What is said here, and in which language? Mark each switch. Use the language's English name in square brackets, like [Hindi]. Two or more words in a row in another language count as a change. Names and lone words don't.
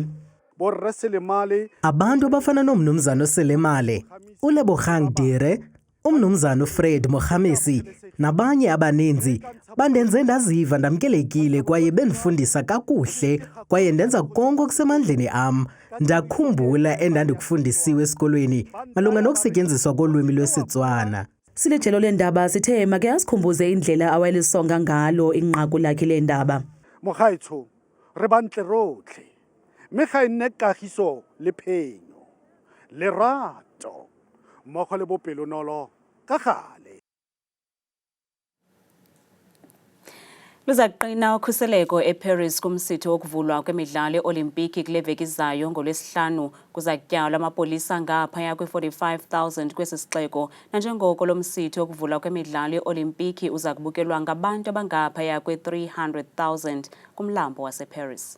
[Xhosa] Abantu abafana nomnumzana Selemale, uLebogang Dire, umnumzana uFred Mohamesi nabanye abaninzi bandenze ndaziva ndamkelekile kwaye bendifundisa kakuhle kwaye ndenza konke okusemandleni am. Ndakhumbula endandikufundisiwe esikolweni malunga nokusetyenziswa kolwimi lwesiTswana. Silejelo lendaba sithe make asikhumbuze indlela awayelisonga ngalo inqaku lakhe lendaba. [Tswana] Mogaitsho re bantle rotlhe mme ga e nne kagiso le phenyo lerato mmogo le bopelonolo ka gale. [Xhosa] Luzaqina ukhuseleko eParis kumsitho wokuvulwa kwemidlalo yeOlimpiki kule veki izayo ngoLwesihlanu. Kuzakutyalwa amapolisa ngaphaya kwe-45,000 kwesi sixeko, nanjengoko lo msitho wokuvulwa kwemidlalo yeOlimpiki uza kubukelwa ngabantu abangaphaya kwe-300,000 kumlambo waseParis.